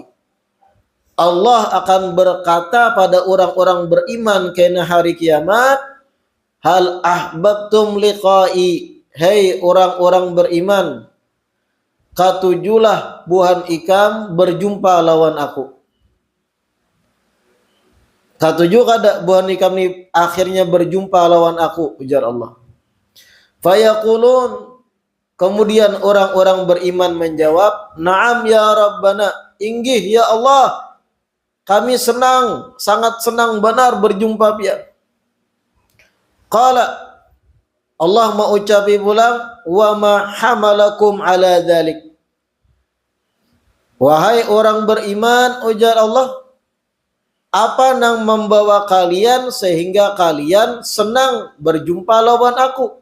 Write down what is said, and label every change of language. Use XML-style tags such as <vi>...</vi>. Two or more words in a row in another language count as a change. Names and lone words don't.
<bjn>Allah akan berkata pada orang-orang beriman kena hari kiamat,</bjn> <ar>هل أحببتم لقائي,</ar> <bjn>hei orang-orang beriman, katujulah buhan ikam berjumpa lawan aku. Katuju kada buhan ikam ni akhirnya berjumpa lawan aku, ujar Allah. Fayaqulun, kemudian orang-orang beriman menjawab,</bjn> <ar>نعم يا ربنا,</ar> <bjn>inggih ya Allah, kami senang, sangat senang benar berjumpa dia. Qala, Allah mengucapi pulang,</bjn> <ar>وما حملكم على ذلك.</ar> <bjn>Wahai orang beriman, ujar Allah, apa yang membawa kalian sehingga kalian senang berjumpa lawan aku?</bjn>